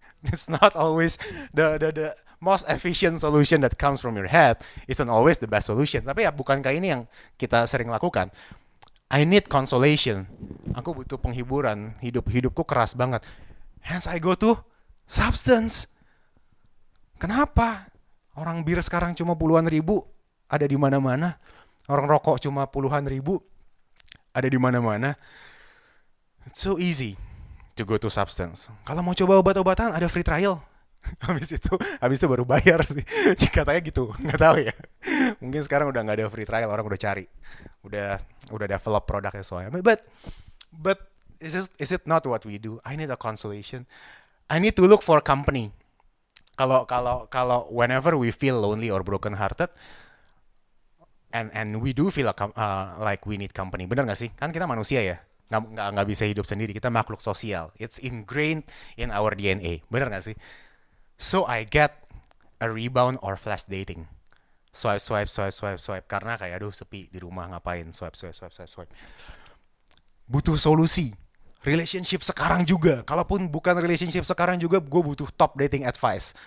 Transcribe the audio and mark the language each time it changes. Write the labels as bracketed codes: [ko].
[en] It's not always the most efficient solution that comes from your head. Isn't always the best solution. [id] Tapi ya bukankah ini yang kita sering lakukan? [en] I need consolation. [id] Aku butuh penghiburan. Hidupku keras banget. [en] Hence I go to substance. [id] Kenapa? Orang bir sekarang cuma puluhan ribu, ada di mana-mana. Orang rokok cuma puluhan ribu, ada di mana-mana. [en] It's so easy to go to substance. [id] Kalau mau coba obat-obatan ada free trial. habis itu baru bayar sih. Katanya gitu, nggak tahu ya. Mungkin sekarang udah nggak ada free trial, orang udah cari, udah develop produknya soalnya. [en] But is it not what we do? I need a consolation. I need to look for company. Kalau whenever we feel lonely or broken hearted, and we do feel like we need company, [id] benar nggak sih? Kan kita manusia ya, nggak bisa hidup sendiri. Kita makhluk sosial. [en] It's ingrained in our DNA, [id] benar nggak sih? [en] So I get a rebound or flash dating. [id] Swipe. Karena kayak aduh sepi di rumah ngapain? Swipe. Butuh solusi. Relationship sekarang juga. Kalaupun bukan relationship sekarang juga, gue butuh top dating advice.